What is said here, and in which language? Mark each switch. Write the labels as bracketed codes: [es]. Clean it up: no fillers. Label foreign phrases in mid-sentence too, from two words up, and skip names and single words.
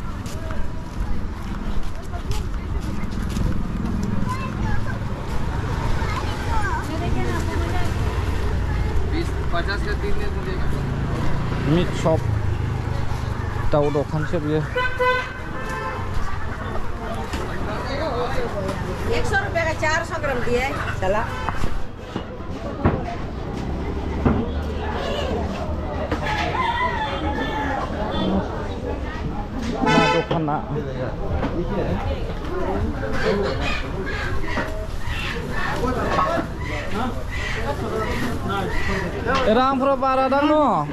[en] meat shop [brx] दाउ दखानसो बियो [hi] 100 रुपए का 400 ग्राम दिए चला [brx] दखाना रांफोरा बारा दां न